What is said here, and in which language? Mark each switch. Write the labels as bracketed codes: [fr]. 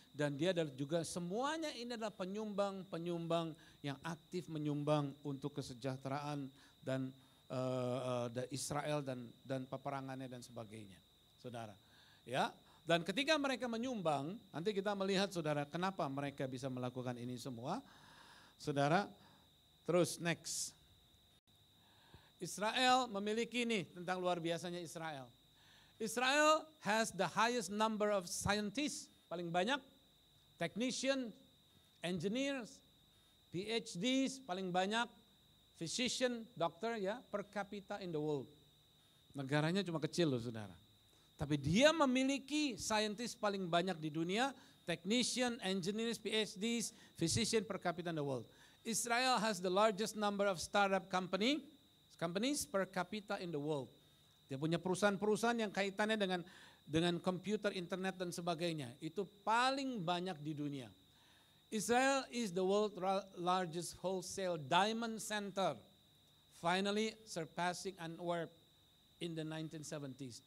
[id] Dan dia juga semuanya ini adalah penyumbang yang aktif menyumbang untuk kesejahteraan dan Israel dan peperangannya dan sebagainya, saudara. Ya, dan ketika mereka menyumbang, nanti kita melihat, saudara, kenapa mereka bisa melakukan ini semua, saudara. Terus next, Israel memiliki ini tentang luar biasanya Israel. [en] Israel has the highest number of scientists, [id] paling banyak, [en] technician, engineers, PhDs, paling banyak. [id] Physician, dokter ya, [en] per capita in the world. [id] Negaranya cuma kecil loh, saudara. Tapi dia memiliki scientist paling banyak di dunia, technician, engineers, PhDs, physician [en] per capita in the world. Israel has the largest number of startup companies per capita in the world. [id] Dia punya perusahaan-perusahaan yang kaitannya dengan komputer, internet dan sebagainya. Itu paling banyak di dunia. [en] Israel is the world's largest wholesale diamond center, finally surpassing Antwerp in the 1970s.